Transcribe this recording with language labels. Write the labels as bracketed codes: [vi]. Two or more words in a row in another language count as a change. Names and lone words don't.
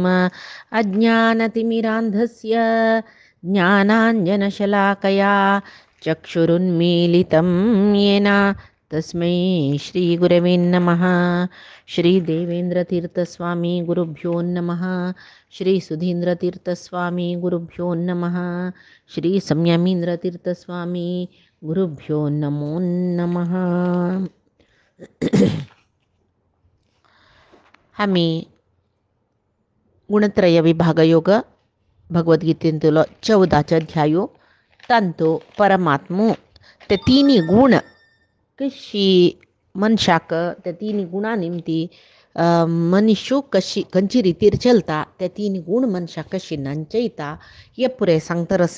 [sa] अज्ञानतिमिरान्धस्य ज्ञानाञ्जनशलाकया चक्षुरुन्मीलितं येन तस्मै श्रीगुरवे नमः। श्रीदेवेन्द्रतीर्थस्वामी गुरुभ्यो नमः। श्रीसुधीन्द्रतीर्थस्वामी गुरुभ्यो नमः। श्री संयमींद्रतीर्थस्वामी गुरुभ्यो नमो नमः. [kok] आम्ही गुणत्रय विभागयोग भगवद्गीतेतलो 14 अध्यायो तांतो परमात्मो ते तिन्ही गुण कशी मनशाक त्या तिन्ही गुणांनिमती मनुष्य कशी खंयची रितीर चलता ते तीन गुण मनशाक कशी नांचयता हे पुरे सांगतरस.